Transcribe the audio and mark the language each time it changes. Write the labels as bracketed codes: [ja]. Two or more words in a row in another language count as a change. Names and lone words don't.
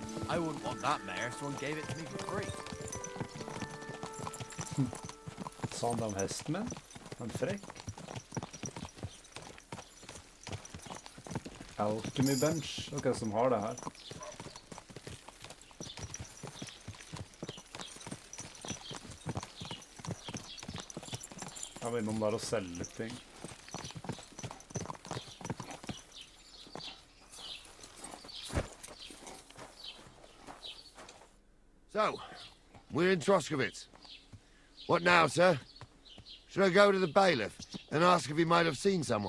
[en] I wouldn't want that mare, so he gave it to me for free. [no] Sa han det om hesten min? En frekk. [en] Alchemy bench. [no] Ok, som har det her. Jeg var innom der og selge litt ting. [en] So, we're in Troskowitz. What now, sir? Should I go to the bailiff and ask if he might have seen someone?